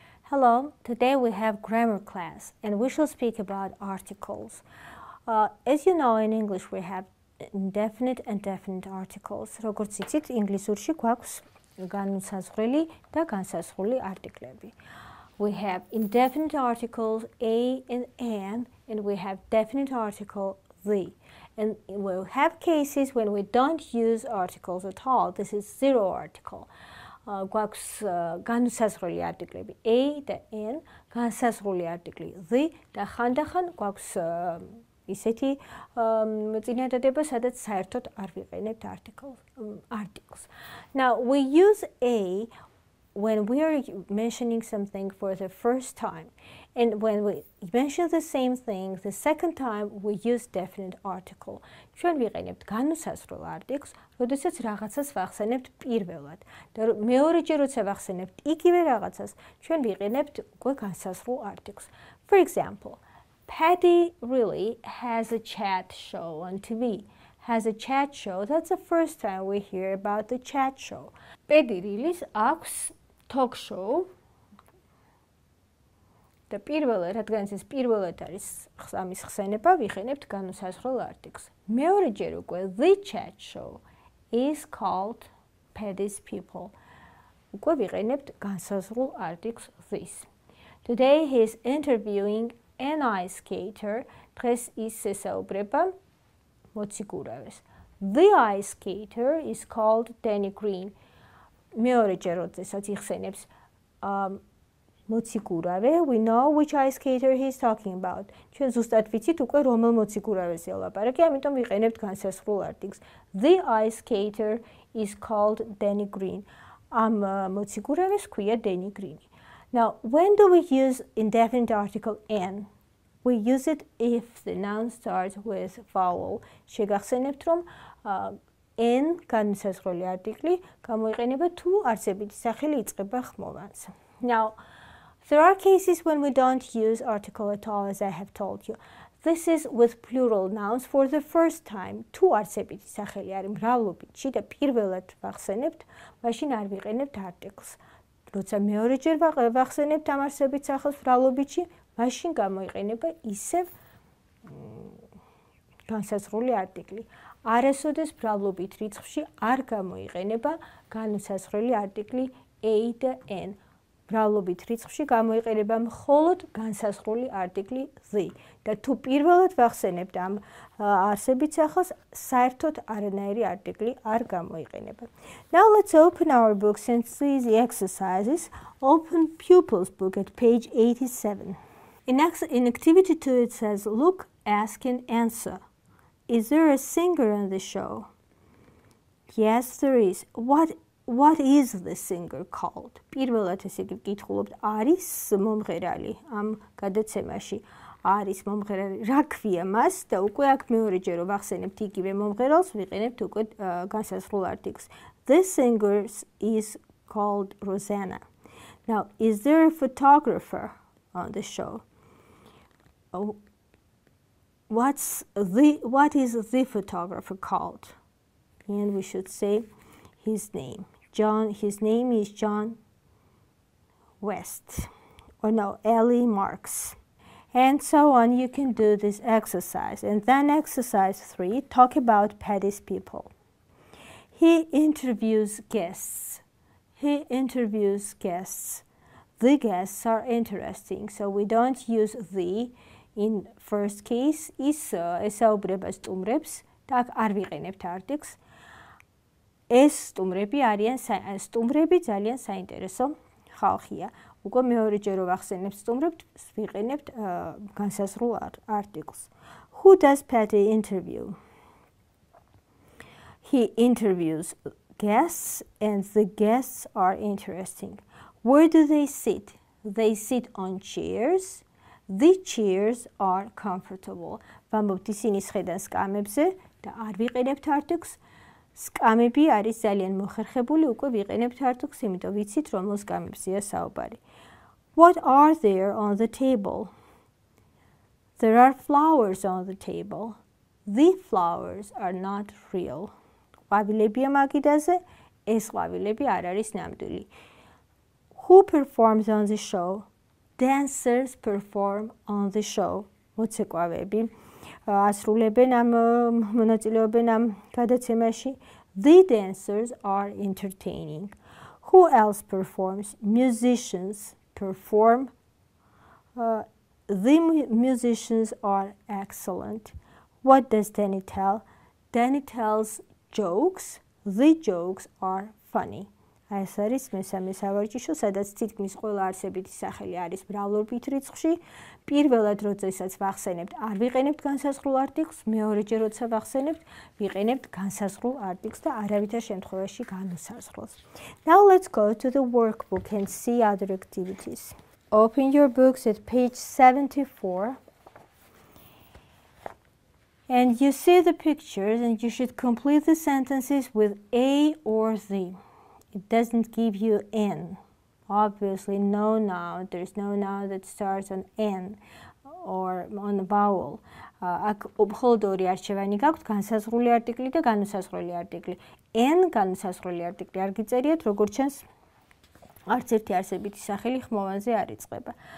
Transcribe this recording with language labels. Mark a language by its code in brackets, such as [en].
[en] Hello, today we have grammar class and we shall speak about articles. As you know, in English we have indefinite and definite articles. [ka] როგორც იცით, ინგლისურში გვაქვს განუსაზღვრელი და განსაზღვრელი არტიკლები. [en] We have indefinite articles a and an, and we have definite article the. And we'll have cases when we don't use articles at all. This is zero article. [ka] გვაქვს განსაზღვრელი არტიკლები a და n, განსაზღვრელი არტიკლი the და ხანდახან გვაქვს ისეთი წინადადება, სადაც საერთოდ არ ვიყენებთ articles. [en] Now we use a when we are mentioning something for the first time, and when we mention the same thing the second time we use definite article. [ka] ჩვენ ვიყენებთ განუსაზღვრელ articles, როდესაც რაღაცას ვახსენებთ პირველად და მეორეჯერ როცა ვახსენებთ იგივე რაღაცას, ჩვენ ვიყენებთ უკვე განსაზღვრულ articles. [en] For example, Paddy really has a chat show on TV. Has a chat show. That's the first time we hear about the chat show. Paddy really [ka] აქვს [en] talk show. [ka] და პირველად, რადგან ეს პირველად არის ამის ხსენება, ვიხენებთ განუსაზღვრელ articles. მეორეჯერ უკვე [en] the chat show is called Paddy's people. [ka] უკვე ვიყენებთ განსაზღვრულ articles this. [en] Today he is interviewing an ice skater. [ka] დღეს ის ესაუბრება მოციქურავეს. [en] The ice skater is called Danny Green. [ka] მეორეჯერ როდესაც იხსენებს მოციქურავე, [en] we know which ice skater he is talking about. [ka] ჩვენ ზუსტად ვიცით უკვე რომელ მოციქურავეს ელაპარაკი, ამიტომ ვიყენებთ განსაზღვრულ articles. [en] The ice skater is called Danny Green. [ka] ამ მოციქურავეს ქვია [en] Danny Green. Now, when do we use indefinite article an? We use it if the noun starts with vowel. [ka] შეგახსენებთ, რომ n განსაზღვრელი არტიკლი გამოიყენება თუ არსებითი სახელი იწყება ხმოვანს. Now, there are cases when we don't use article at all, as I have told you. This is with plural nouns for the first time. თუ არსებითი სახელი არის მრავლობითში და პირველად ვახსენებთ, მაშინ არ ვიყენებთ articles. როცა მეორეჯერ ვახსენებთ ამ არსებით სახელს მრავლობითში, მაშინ გამოიყენება ისევ განსაზღვრული არტიკლი. არასოდეს მრავლობით რიცხვში არ გამოიყენება განსაზღვრელი არტიკლი a და n. მრავლობით რიცხვში გამოიყენება მხოლოდ განსაზღვრული არტიკლი the. და თუ პირველად ვახსენებთ ამ არსებით სახელს, საერთოდ არანაირი არტიკლი არ გამოიყენება. [en] Now let's open our books and see the exercises. Open pupils book at page 87. In activity 2 it says, look, ask and answer. Is there a singer on the show? Yes, there is. What is the singer called? [ka] პირველად ესე გკითხულობთ, არის მომღერალი ამ გადაცემაში. არის მომღერალი, რა ქვია მას და უკვე აქ მეორეჯერ რომ ვახსენებთ იგივე მომღერალს, ვიყენებთ უკვე განსაზღვრულ articles. [en] The singer is called Rosanna. Now, is there a photographer on the show? What is the photographer called? And we should say his name. His name is John West. Or no, Ellie Marks. And so on, you can do this exercise. And then exercise 3, talk about Paddy's people. He interviews guests. He interviews guests. The guests are interesting, so we don't use the in first case. [ka] ის ესაუბრება სტუმრებს და აქ არ ვიყენებთ articles. ეს სტუმრები ძალიან საინტერესო ხალხია. უკვე მეორეჯერ რომ ვახსენებთ სტუმრებს, ვიყენებთ განსაზღვრულ articles. [en] Who does Paddy interview? He interviews guests and the guests are interesting. Where do they sit? They sit on chairs. The chairs are comfortable. [ka] ვამბობთ ისინი სხედან სკამებზე და არ ვიყენებთ articles. სკამები არის ძალიან მოხერხებული, უკვე ვიყენებთ articles, იმიტომ ვიცით რომ სკამებზეა საუბარი. [en] What are there on the table? There are flowers on the table. The flowers are not real. [ka] ყვავილებია მაგიდაზე, ეს ყვავილები არ არის ნამდვილი. [en] Who performs on the show? Dancers perform on the show. [ka] მოცეკვავები ასრულებენ ამ მონაწილეობენ ამ გადაცემაში. [en] The dancers are entertaining. Who else performs? Musicians perform. The musicians are excellent. What does Danny tell? Danny tells jokes. The jokes are funny. [ka] ეს არის მესამე სავარჯიშო, სადაც თითქმის ყველა არსებითი სახელი არის მრავლურ რიცხვში. პირველად, როდესაც ვახსენებთ, არ ვიყენებთ განსაზღვრულ არტიკლს, მეორეჯერ, როცა ვახსენებთ, ვიყენებთ განსაზღვრულ არტიკლს და არავითარ შემთხვევაში განუსაზღვრელს. [en] Now let's go to the workbook and see other activities. Open your books at page 74. And you see the pictures and you should complete the sentences with a or the. It doesn't give you N. Obviously, no noun. There's no noun that starts on N or on a vowel. [ka] აქ მხოლოდ ორი არჩევანი გაქვთ, განსაზღვრული არტიკლი და განუსაზღვრელი არტიკლი. N განუსაზღვრელი არტიკლი არ გიწერიათ, როგორც ჩანს, არც ერთი არსებითი სახელი ხმოვანზე არ იწყება.